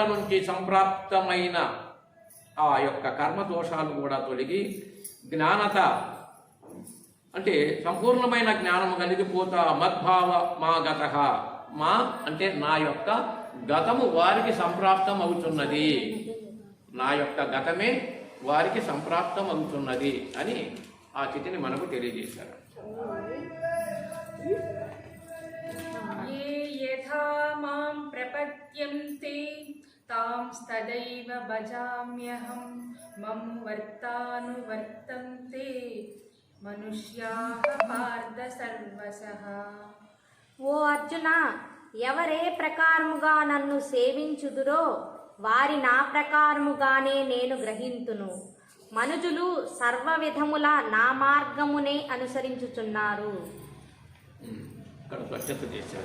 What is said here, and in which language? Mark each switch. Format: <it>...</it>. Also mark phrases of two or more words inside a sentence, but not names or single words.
<te>నుంచి సంప్రాప్తమైన ఆ యొక్క కర్మదోషాలు కూడా తొలగి జ్ఞానత అంటే సంపూర్ణమైన జ్ఞానము కలిగిపోతా</te> <sa>మద్భావ మా గత</sa> <te>మా అంటే నా యొక్క గతము వారికి సంప్రాప్తం అవుతున్నది, నా యొక్క గతమే వారికి సంప్రాప్తం అవుతున్నది అని ఆ స్థితిని మనకు తెలియజేశారు.</te> <sa>ये यथा मां प्रपद्यन्ते तांस्तदैव भजाम्यहं मम वर्तानुवर्तन्ते मनुष्याः पार्थ सर्वशः.</sa> <te>ఓ అర్జున, ఎవరే ప్రకారముగా నన్ను సేవించుదురో వారి నా ప్రకారముగానే నేను గ్రహింతును. మనుజులు సర్వ విధముల నా మార్గమునే అనుసరించుచున్నారు. ఇక్కడ స్పష్టత చేశాడు.</te>